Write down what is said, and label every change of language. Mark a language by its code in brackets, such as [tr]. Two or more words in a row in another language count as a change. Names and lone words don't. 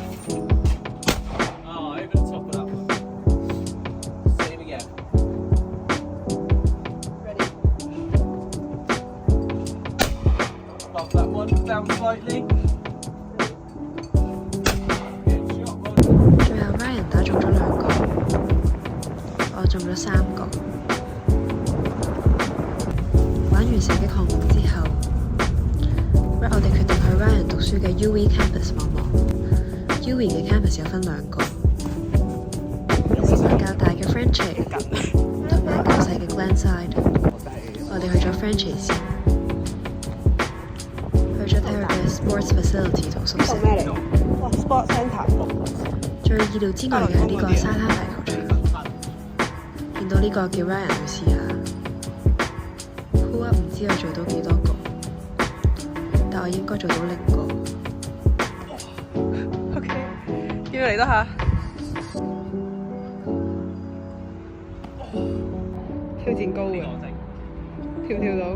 [en] Oh, over the top of that one. Same again. Ready? Above that one, down slightly. Good shot, [yue] 最後 Ryan 打中咗2個，我中咗3個。玩完射擊項目之後，我哋決定去 Ryan 讀書嘅 UWE campus 望望。UWE 嘅 campus 有分2個，有較大嘅 Frenchy 同埋較細嘅 Glenside。我哋去咗 Frenchy 先，去咗睇佢嘅 [en] sports facility [yue] 同宿舍。咩嚟？ [en] 哇 ！Sport Centre。 [yue] 最意料之外嘅係呢個沙灘大球場，見到呢個叫 Ryan 去試下。 [en] Pull up [yue] 唔知我做到幾多個，但我應該做到0個。 OK， 叫佢嚟多下。挑戰高嘅，跳唔跳到